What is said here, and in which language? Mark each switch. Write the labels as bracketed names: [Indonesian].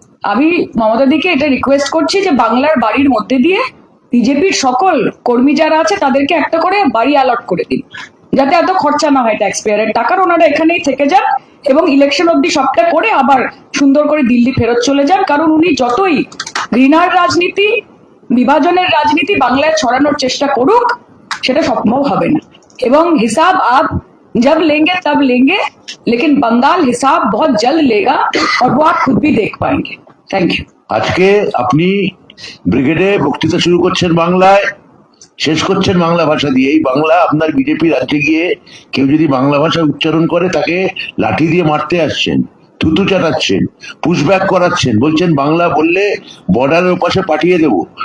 [Bangla] আমি মমতাদিকে এটা রিকোয়েস্ট করছি যে বাংলার বাড়ির মধ্যে দিয়ে বিজেপির সকল কর্মী যারা আছে তাদেরকে একটা করে বাড়ি অ্যালট করে দিন, যাতে এত খরচা না হয় ট্যাক্স পেয়ারের টাকার। ওনারা এখানেই থেকে যান এবং ইলেকশন অব্দি সবটা করে আবার সুন্দর করে দিল্লি ফেরত চলে যান। কারণ উনি যতই ঘৃণার রাজনীতি, বিভাজনের রাজনীতি বাংলায় ছড়ানোর চেষ্টা করুক, সেটা সম্ভব হবে না। এবং হিসাব আপ [Hindi] जब लेंगे तब लेंगे, लेकिन बंगाल हिसाब बहुत जल्द लेगा और वो आप खुद भी देख पाएंगे। [English] Thank you. [Bangla] আজকে আপনি ব্রিগেডে বক্তৃতা শুরু করছেন বাংলায়, শেষ করছেন বাংলা ভাষা দিয়ে। এই বাংলা আপনার বিজেপি রাজ্যে গিয়ে কেউ যদি বাংলা ভাষা উচ্চারণ করে তাকে লাঠি দিয়ে মারতে আসছেন, থুতু চাটাচ্ছেন, পুশব্যাক করাচ্ছেন, বলছেন বাংলা বললে বর্ডারের ওপাশে পাঠিয়ে দেব।